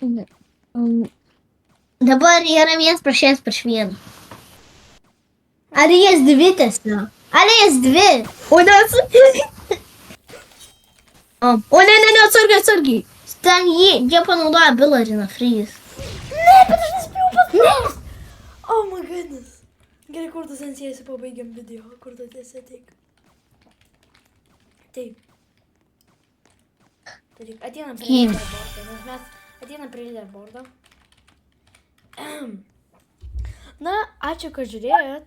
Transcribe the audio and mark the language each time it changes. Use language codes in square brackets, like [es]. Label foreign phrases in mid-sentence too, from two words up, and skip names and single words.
[lt] Dabar yra 1:1. Ar jas dvi tiesiog? Ar jas dvi? O ne, atsargiai. Ten jie panaudoja Billarina Freeze. Ne, bet aš nespėjau paspaust. [en] Oh my goodness. [lt] Gerai, kur tu sensėsi, pabaigiam video. Kur tu tiesi ateik. Taip. Tai tik ateinam prie Kim. leaderboardo, nes mes ateinam prie leaderboardo. Na, ačiū, kad žiūrėjot.